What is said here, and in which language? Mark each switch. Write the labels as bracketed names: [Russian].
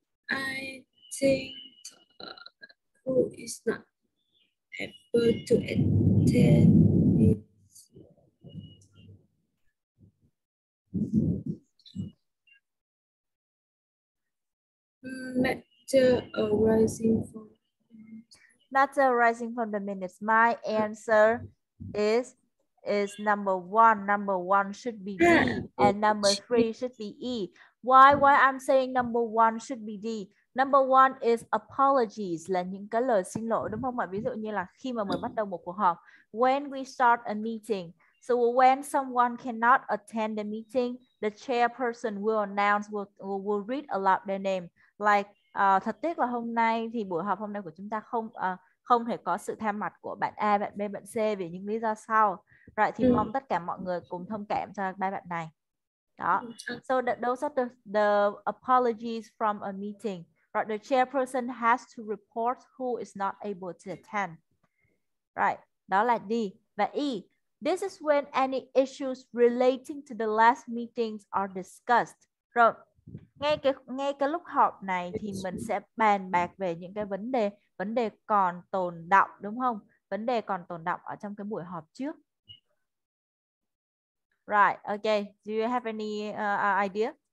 [English] I think who is not able to attend is matter arising from. Not arising from the minutes. My answer is number one. Number one should be D, and number three should be E. Why I'm saying number one should be D? Number one is apologies, [Vietnamese] là những cái lời xin lỗi, đúng không ạ? Ví dụ như là khi mà mình bắt đầu một cuộc họp, [English] when we start a meeting. So when someone cannot attend the meeting, the chairperson will announce, will read aloud their name. [Vietnamese] Like thật tiếc là hôm nay thì buổi họp hôm nay của chúng ta không thể có sự tham mặt của bạn A, bạn B, bạn C vì những lý do sau. Rồi thì mong tất cả mọi người cùng thông cảm cho ba bạn này. Đó. [English] So those are the apologies from a meeting. Right, the chairperson has to report who is not able to attend. Right, [Vietnamese] đó là D. [English] Và E, this is when any issues relating to the last meetings are discussed. [Vietnamese] Rồi, ngay cái lúc họp này thì mình sẽ bàn bạc về những cái vấn đề còn tồn đọng, đúng không? Vấn đề còn tồn đọng ở trong cái buổi họp trước. [English] Right, okay. Do you have any idea?